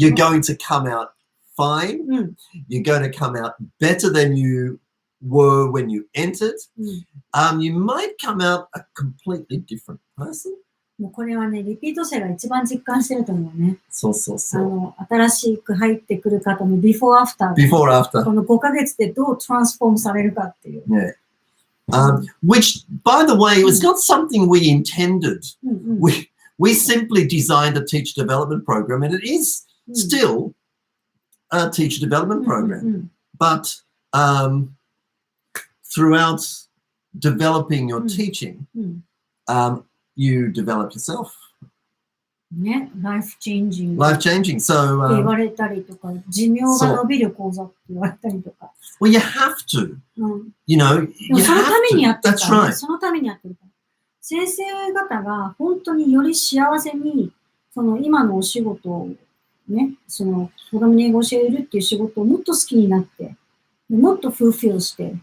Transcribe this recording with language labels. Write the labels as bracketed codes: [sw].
[en] you're going to come out fine. You're going to come out better than you were when you entered. You might come out a completely different person. [ja] もうこれはね、リピート生が一番実感してると思うね。そうそうそう。新しく入ってくる方の [en] before after。 before after。 [ja] この5ヶ月でどうトランスフォームされるかっていう。 [en] Yeah. Which, by the way, was not something we intended. We simply designed a teacher development program, and it is still a teacher development program. But throughout developing your teaching, you develop yourself. ね、life changing. Life changing. So, [ja] って言われたりとか、寿命が伸びる講座って言われたりとか。 [en] well, you have to. [ja] うん。 [en] You know, [ja] でも [en] you [ja] そのた [en] have [ja] めにや [en] to. [ja] ってる [en] That's [ja] からね。 [en] right. [ja] そのためにやってるから。先生方が本当により幸せに、その今のお仕事をね、その子供に英語を教えるっていう仕事をもっと好きになって、もっとフルフィルして、